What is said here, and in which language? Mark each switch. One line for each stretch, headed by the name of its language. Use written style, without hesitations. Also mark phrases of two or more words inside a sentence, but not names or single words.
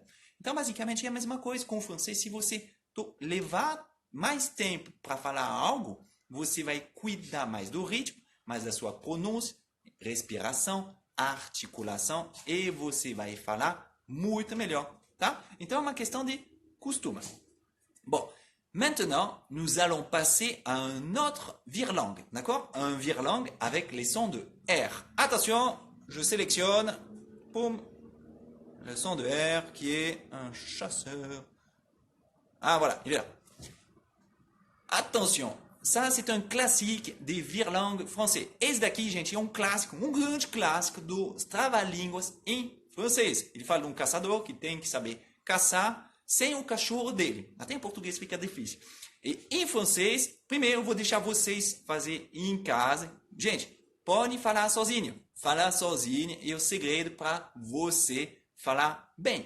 Portuguese: Então, basicamente, é a mesma coisa com o francês. Se você levar mais tempo para falar algo, você vai cuidar mais do ritmo, mais da sua pronúncia, respiração, articulação, e você vai falar muito melhor, tá? Então, é uma questão de costume.
French: Bon, maintenant, nous allons passer à un autre virlangue, d'accord? Un virlangue avec les sons de R. Attention, je sélectionne, poum, le son de R qui est un chasseur. Ah, voilà, il est là. Attention, ça c'est un classique des virlangues français.
Portuguese: Esse daqui, gente, é um clássico, um grande clássico dos trava-línguas em francês. Ele fala de um caçador que tem que saber caçar sem o cachorro dele. Até em português fica difícil. E em francês, primeiro eu vou deixar vocês fazer em casa. Gente, pode falar sozinho. Falar sozinho é o segredo para você falar bem.